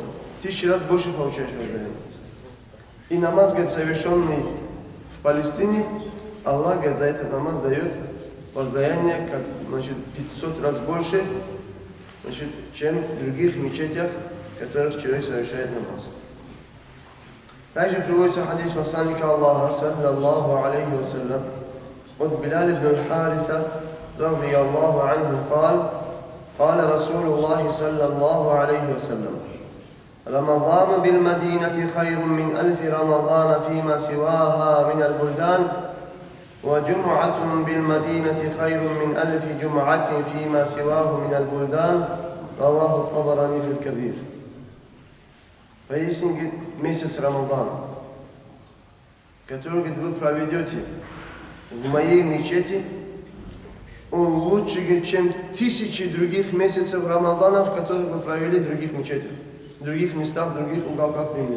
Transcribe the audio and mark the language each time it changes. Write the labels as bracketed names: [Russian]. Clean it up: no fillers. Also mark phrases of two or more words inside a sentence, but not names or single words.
[Russian] 1000 раз больше получаешь воздаяние. И намаз, говорит, совершенный в Палестине, Аллах, говорит, за этот намаз дает воздаяние, как, значит, 500 раз больше, значит, чем в других мечетях, в которых человек совершает намаз. Также приводится хадис посланника Аллаха, [Arabic] صلى الله عليه وسلم, [Russian] от Биляля ибн аль-Хариса, [Arabic] رضي الله عنه, قال رسول الله صلى الله عليه وسلم رمضان بالمدينة خير من 1000 رمضان فيما سواها من البلدان وجمعة بالمدينة خير من 1000 جمعة فيما سواه من البلدان رواه الطبراني في الكبير. [Russian] Поистине, месяц Рамадан, который, вы проведете в моей мечети, он лучше, чем 1000 других месяцев Рамаданов, которые вы провели в других мечетях, в других местах, в других уголках земли.